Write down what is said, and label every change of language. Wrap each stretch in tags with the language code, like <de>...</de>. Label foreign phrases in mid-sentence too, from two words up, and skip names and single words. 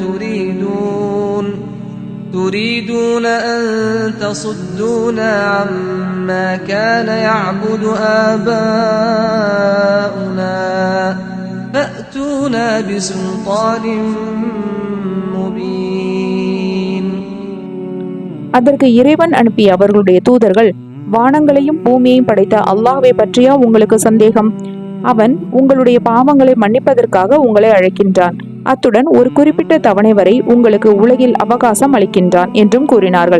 <ar>تريدون أن تصدونا عما كان يعبد آباؤنا فأتونا بسلطان مبين.</ar> <ta>அதற்கு இறைவன் அனுப்பிய அவர்களுடைய தூதர்கள், வானங்களையும் பூமியையும் படைத்த அல்லாஹ்வை பற்றியா உங்களுக்கு சந்தேகம்? அவன் உங்களுடைய பாவங்களை மன்னிப்பதற்காக உங்களை அழைக்கின்றான். அத்துடன் ஒரு குறிப்பிட்ட தவணை வரை உங்களுக்கு உலகில் அவகாசம் அளிக்கின்றான் என்றும் கூறினார்கள்.</ta>